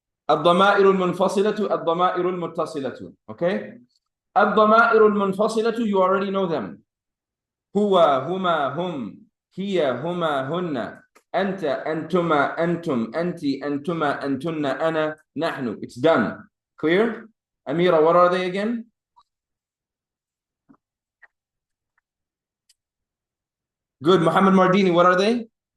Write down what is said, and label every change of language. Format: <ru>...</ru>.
<ar>الضمائر المنفصلة الضمائر المتصلة.</ar> <en>Okay. الضمائر المنفصلة, you already know them.</en> <ar>هو, هما, هم, هي, هما, هن, أنت, أنتما, أنتم, أنت, أنتما, أنتن, أنا, نحن.</ar> <en>It's done. Clear? Amira, what are they again? Good. Muhammad Mardini, what are they?</en>